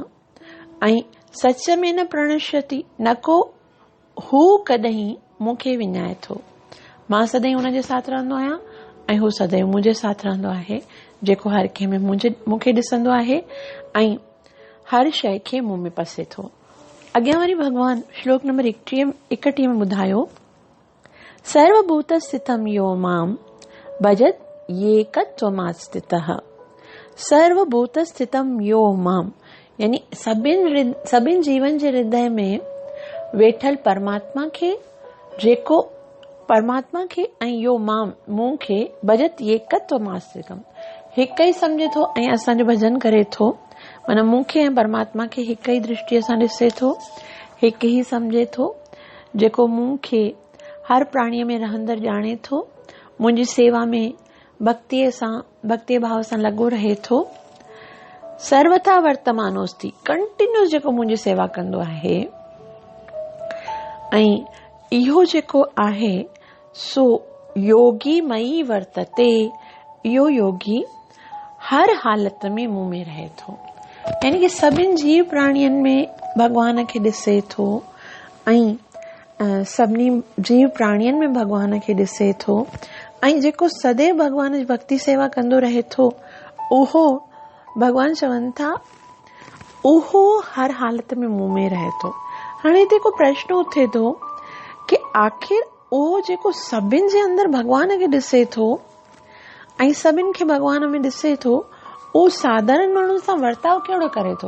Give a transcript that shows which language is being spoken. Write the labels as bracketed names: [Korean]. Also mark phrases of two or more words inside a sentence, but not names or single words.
[Sindhi] ऐं सच में [Sanskrit] न प्रणश्यति, [Sindhi] न को हू कॾहिं मूंखे विञाए थो, मां सदैव हुन जे साथ रहंदो आहियां ऐं हू सदैव मुंहिंजे साथ रहंदो आहे, जेको हर कंहिं में मूंखे ॾिसंदो आहे ऐं हर शइ खे मुंह में पसे थो। अॻियां वरी भगवान श्लोक नंबर 31 में ॿुधायो, [Sanskrit] सर्वभूत स्थितम यो माम भजत येकत्वमास्थितः। सर्वभूत स्थितम यो माम, [Sindhi] यानी सभिनि जीवन जे हृदय में वेठल परमात्मा खे, जेको परमात्मा खे ऐं [Sanskrit] यो माम [Sindhi] मूं खे [Sanskrit] भजत येकत्वमास्थितम, [Sindhi] हिक ई सम्झे थो ऐं असांजो भजन करे थो। माना मूंखे ऐं परमात्मा खे हिक ई दृष्टिअ सां ॾिसे थो, हिक ई सम्झे थो, जेको मूंखे हर प्राणीअ में रहंदड़ ॼाणे थो, मुंहिंजी सेवा में भक्तीअ भाव सां लॻो रहे थो, [Sanskrit] सर्वथा वर्तमानोस्ति, [Sindhi] कंटिन्यूस जेको मुंहिंजी सेवा कंदो आहे। ऐं इहो जेको आहे सो [Sanskrit] योगी मई वर्तते, [Sindhi] इहो योगी हर हालत में मूं में रहे थो, यानी कि सभिनि जीव प्राणियुनि में भगवान खे ॾिसे थो ऐं सभिनी जीव प्राणियुनि में भगवान खे ॾिसे थो ऐं जेको सदैव भगवान जी भक्ति सेवा कंदो रहे थो, उहो भगवान चवनि था उहो हर हालत में मुंह में रहे थो। हाणे हिते को प्रश्न उथे थो कि आखिर उहो जेको सभिनि जे अंदरि भगवान खे ॾिसे थो ऐं सभिनि खे भगवान में ॾिसे थो, उहो साधारण माण्हू सां वर्ताव कहिड़ो करे थो?